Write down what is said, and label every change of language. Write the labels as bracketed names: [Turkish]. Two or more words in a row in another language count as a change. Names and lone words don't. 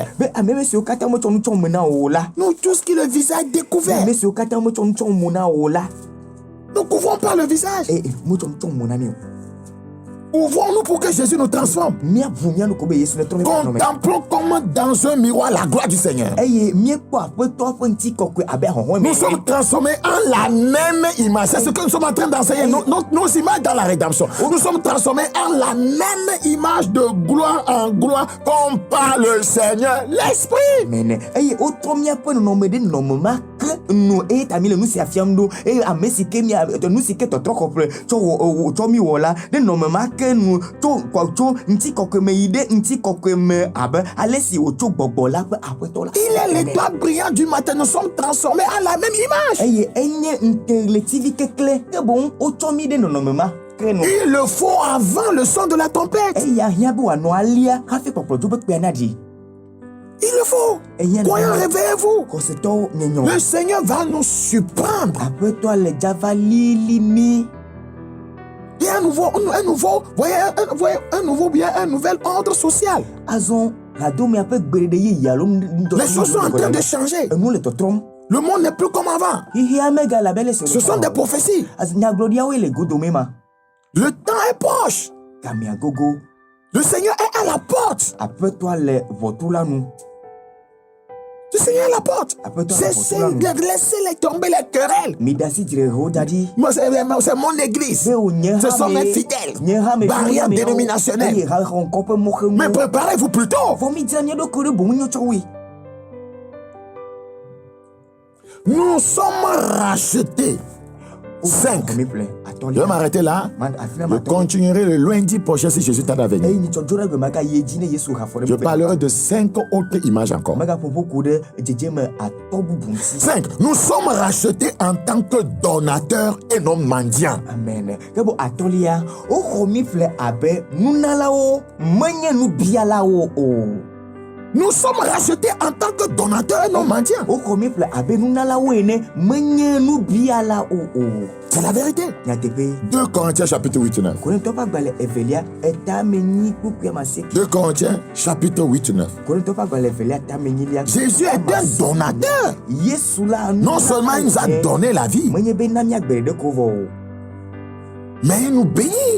[Ewe] be ame siwo katã metsɔ nu tsɔ me na o la. [French] nous tous qui le visage découvert, [Ewe] ame siwo katã metsɔ nu tsɔ mo na o la. [French] nous couvrons par le visage. [Ewe] metsɔ nu tsɔ mo na mi o. [French] Ouvrons-nous pour que Jésus nous transforme. [Ewe] miaʋu mianu ko be yesu ne trɔ mi ƒe nɔme. [French] Contemplons comme dans un miroir la gloire du Seigneur. [Ewe] eye miekpɔ aƒetɔ ƒe ŋuti kɔkɔe abe ahɔhɔ me. [French] Nous sommes transformés en la même image. C'est ce que nous sommes en train d'enseigner. Nos images dans la rédemption. Nous sommes transformés en la même image de gloire en gloire comme par le Seigneur l'Esprit. [Ewe] mene eye wotrɔ miaƒe nɔnɔme ɖe nɔnɔme ma ke nu eye ta mi le nu sia fiam ɖo eye ame si ke nu si ke tɔtrɔ kɔƒe tsɔ mi wɔ la ɖe nɔnɔme ma ke nu tso ŋuti kɔkɔe me yi ɖe ŋuti kɔkɔe me abe ale si wòtso gbɔgbɔ la ƒe aƒetɔ la. [French] Il est l'étoile brillante du matin. Nous sommes transformés en la même image. [Ewe] eye enye ŋkeletivi kekle ke boŋ wotsɔ mi ɖe nɔnɔme ma ke nu. [French] Il le faut avant le son de la trompette. [Ewe] eye ahiã be wòanɔ alia hafi kpɔkplɔ dzo be kpea na ɖi. [French] Il le faut. Croyants, réveillez-vous. [Ewe] xɔsetɔwo nye [French] Le Seigneur va nous surprendre. [Ewe] aƒetɔ le dzava lili mi. [French] Il y a un nouvel ordre social. [Ewe] azɔ hado miaƒe gbeɖeɖe yeye alo [French] Les choses sont en train de changer. [Ewe] enu le tɔtrɔm. [French] Le monde n'est plus comme avant. [Ewe] xixia megale abe le [French] Ce sont des prophéties. [Ewe] nyagblɔɖiawoe le godome ma. [French] Le temps est proche. [Ewe] gamea gogo. [French] Le Seigneur est à la porte. [Ewe] aƒetɔa le ʋɔtula nu. [French] Le Seigneur est à la porte. Cessez de laisser tomber les querelles. [Ewe] mi ɖe asi dzrehewo da ɖi. [French] C'est mon église. [Ewe] be wònye [French] Ce sont mes fidèles. Barrière dénominationnelle. [Ewe] eye xɔŋkɔ ƒe mɔxeŋu. [French] Mais préparez-vous plutôt. [Ewe] vɔ mi dzra mia ɖokui ɖe boŋ nyɔtsɔwoe. [French] Nous sommes rachetés. 5. [Ewe] mi ƒle [French] Je vais m'arrêter là. Je continuerai le lundi prochain si Jésus tarde à venir. Je parlerai de 5 autres images encore. 5. Nous sommes rachetés en tant que donateurs et non mendiants. Amen. [Ewe] Kebo atolia o khomi fle abe nunalao manye nu bialao o. [French] Nous sommes rachetés en tant que donateurs et non mendiants. [Ewe] O khomi fle abe nunalao ene manye nu bialao o. [French] C'est la vérité. 2 Corinthiens chapitre 8 9. 2 Corinthiens chapitre 8 9. Jésus est un donateur. Non seulement il nous a donné la vie, mais il nous bénit.